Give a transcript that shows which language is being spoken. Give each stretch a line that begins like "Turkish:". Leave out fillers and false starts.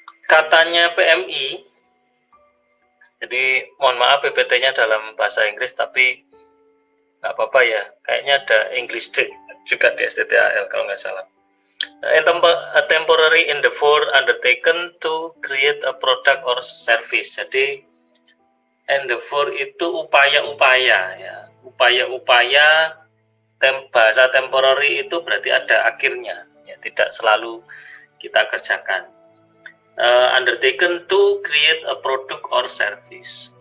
Indonesian: Katanya PMI, jadi mohon maaf PPT-nya dalam bahasa Inggris, tapi nggak apa-apa ya, kayaknya ada English juga di STTAL kalau nggak salah.
English: A temporary endeavor undertaken to create a product or service.
Indonesian: Jadi endeavor itu upaya-upaya, ya, upaya-upaya. Bahasa temporary itu berarti ada akhirnya, ya, tidak selalu kita kerjakan.
English: Undertaken to create a product or service.